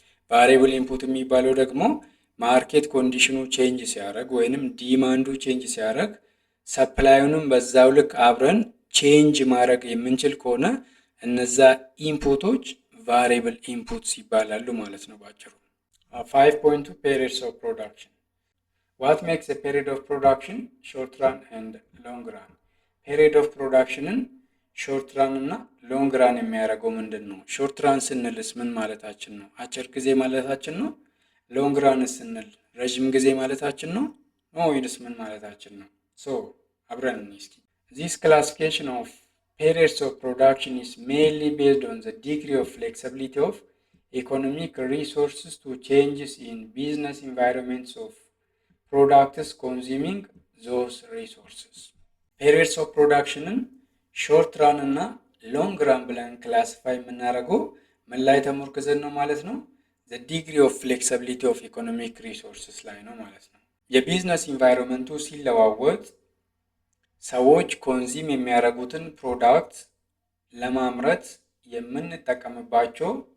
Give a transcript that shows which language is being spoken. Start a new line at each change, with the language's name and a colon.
Amharic: ቫሪብል ኢንፑት የሚባለው ደግሞ ማርኬት ኮንዲሽኑ ቼንጅ ሲያደርግ ወይንም ዲማንዱ ቼንጅ ሲያደርግ ሰፕላዩንም በዛው ልክ አብረን ቼንጅ ማድረግ የምንችል ከሆነ እነዛ ኢንፑቶች ቫሪብል ኢንፑትስ ይባላሉ ማለት ነው ባጭሩ።
English: 5.2 periods of production. What makes a period of production short run and long run?
Amharic: Period of productionን ሾርት ራን እና ሎንግ ራን የሚያደርገው ምንድን ነው? ሾርት ራን ስንልስ ምን ማለታችን ነው? አጭር ጊዜ ማለታችን ነው? ሎንግ ራን ስንል ረጅም ጊዜ ማለታችን ነው? ወይስ ምን ማለታችን ነው? ሶ አብረን እስኪ
English: This classification of periods of production is mainly based on the degree of flexibility of economic resources to changes in business environments of products consuming those resources.
Amharic: periods of productionን short run እና long run ብለን ክላሲፋይ የምናደርገው ምን ላይ ተመርኩዘን ነው ማለት ነው?
English: the degree of flexibility of economic resources
Amharic: ላይ ነው ማለት ነው። የቢዝነስ ኢንቫይሮንመንቱ ሲለዋወጥ ሰዎች ኮንዚም የሚያደርጉትን ፕሮዳክት ለማምረት የምንጠቀምባቸው